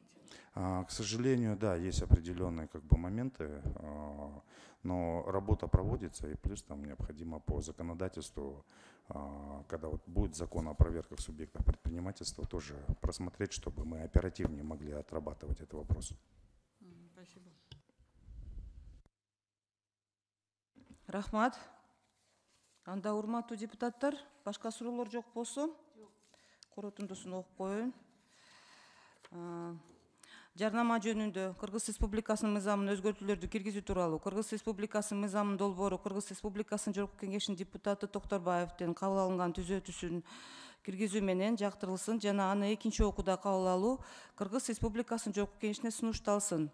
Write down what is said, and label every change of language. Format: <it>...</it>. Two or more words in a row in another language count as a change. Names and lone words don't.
<ru>К сожалению, да, есть определенные как бы моменты, но работа проводится, и плюс там необходимо по законодательству, когда вот будет закон о проверках субъектов предпринимательства, тоже просмотреть, чтобы мы оперативнее могли отрабатывать этот вопрос. Спасибо.</ru> <ky>Рахмат. Анда урматтуу депутаттар, башка суроолор жок болсо, коротундусун окуп коеюн. Жарнама жөнүндө Кыргыз Республикасынын мыйзамына өзгөртүүлөрдү киргизүү тууралуу Кыргыз Республикасынын мыйзамынын долбоору Кыргыз Республикасынын Жогорку Кеңешинин депутаты Токторбаевдин кабыл алынган түзөтүүсүн киргизүү менен жактырылсын жана аны экинчи окууда кабыл алуу Кыргыз Республикасынын Жогорку Кеңешине сунушталсын.</ky>